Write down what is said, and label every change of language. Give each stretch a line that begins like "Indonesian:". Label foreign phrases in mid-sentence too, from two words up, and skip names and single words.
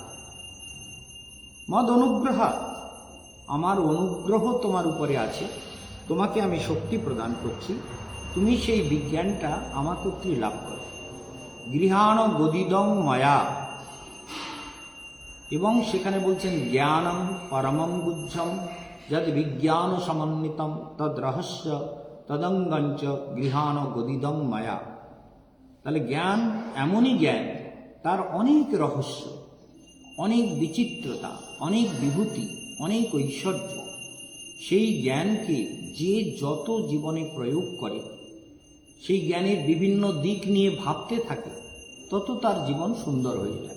Bangla: মদ অনুগ্রহ, আমার অনুগ্রহ তোমার উপরে আছে, তোমাকে আমি শক্তি প্রদান করছি, তুমি সেই বিজ্ঞানটা আমার কর্তৃক লাভ করো।
Sanskrit: गृहाण गदिदं माया,
Bangla: এবং সেখানে বলছেন
Sanskrit: ज्ञानम परमम गुह्यम यद विज्ञान समन्वितम तद रहस्य तदङ्गञ्च गृहाण गदिदं माया।
Bangla: তাহলে জ্ঞান এমনই জ্ঞান, তার অনেক রহস্য, অনেক বিচিত্রতা, অনেক বিভূতি, অনেক ঐশ্বর্য। সেই জ্ঞানকে যে যত জীবনে প্রয়োগ করে, সেই জ্ঞানের বিভিন্ন দিক নিয়ে ভাবতে থাকে, তত তার জীবন সুন্দর হয়ে যায়।